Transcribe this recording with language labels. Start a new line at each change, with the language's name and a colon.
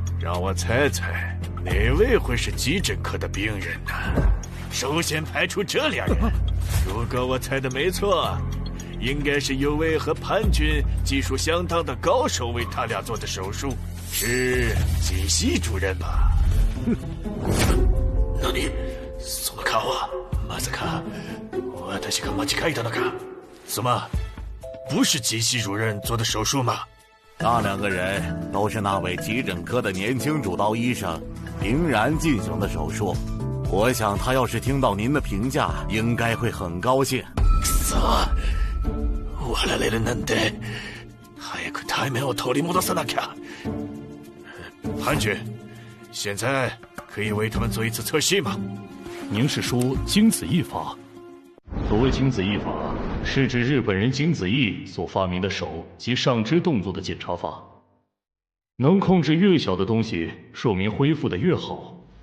Chinese: 让我猜猜，哪位会是急诊科的病人呢？首先排除这2人。如果我猜的没错，应该是有位和潘军技术相当的高手为他俩做的手术，是金希主任吧？那你
Japanese: その顔はまさか私が間違えたのか？
Chinese: 怎么，不是金希主任做的手术吗？那2个人都是那位急诊科的年轻主刀医生林然进行的手术。我想他要是听到您的评价，应该会很高兴。
Japanese: 笑われるなんて、早く対面を取り戻さなきゃ。
Chinese: 潘局，现在可以为他们做一次测试吗？您是说精子翼法？所谓精子翼法，是指日本人金子翼所发明的手及上肢动作的检查法。能控制越小的东西，说明恢复的越好。